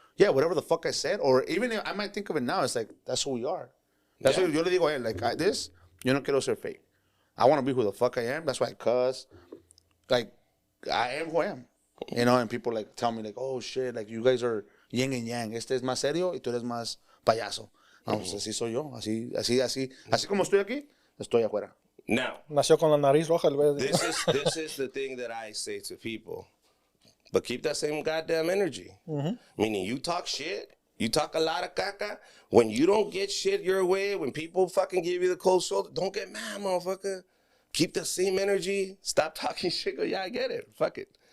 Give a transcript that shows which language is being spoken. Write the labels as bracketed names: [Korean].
[English] Yeah, whatever the fuck I said, or even if I might think of it now, it's like, that's who we are. That's what [Spanish] yo le digo, [English] hey, like this, [Spanish] yo no quiero ser fake. [English] I want to be who the fuck I am. That's why I cuss. Like, I am who I am. You know, and people like tell me like, oh shit, like you guys are yin and yang. [Spanish] Este es más serio y tú eres más payaso. Vamos, así soy yo. Así como estoy aquí, estoy afuera. [English] Now, [Spanish] Nació con la nariz roja el güey. [English] this is the thing that I say to people. But keep that same goddamn energy. Meaning you talk shit, you talk a lot of caca. When you don't get shit your way, when people fucking give you the cold shoulder, don't get mad, motherfucker. Keep the same energy. Stop talking shit. Go, yeah, I get it. Fuck it.